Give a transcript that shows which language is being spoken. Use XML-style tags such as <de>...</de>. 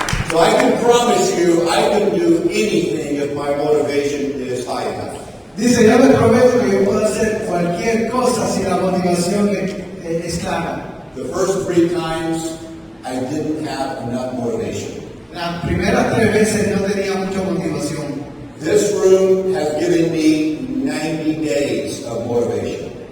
<en>So I can promise you I can do anything if my motivation is high enough.</en> <es>Dice, yo me prometo que yo puedo hacer cualquier cosa si la motivación es clara.</es> <en>The first 3 times, I didn't have enough motivation.</en> <es>Las primeras 3 veces no tenía mucha motivación.</es> <en>This room has given me 90 days of motivation.</en>